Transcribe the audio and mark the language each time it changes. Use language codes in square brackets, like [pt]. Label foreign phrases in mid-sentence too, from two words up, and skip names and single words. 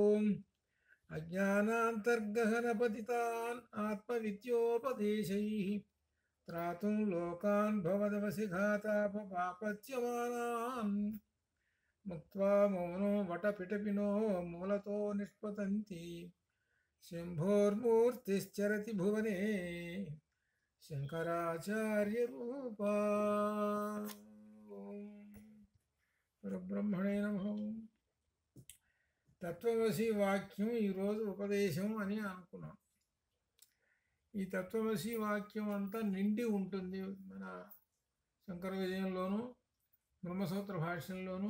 [sa] अज्ञानान्तर्गहनपतितान् आत्मविद्योपदेशैः त्रातुं लोकान् भवदवसिघातापपापच्यमानान् मुक्त्वा मौनो वटपिटपिनो मूलतो निष्पतन्ति। शम्भोर्मूर्तिश्चरति भुवने शंकराचार्यरूपा। పరబ్రహ్మణే నమః. [te] తత్వమసి వాక్యం ఈరోజు ఉపదేశం అని అనుకున్నాం. ఈ తత్వమసి వాక్యం అంతా నిండి ఉంటుంది మన శంకర విజయంలోను బ్రహ్మసూత్ర భాష్యంలోను.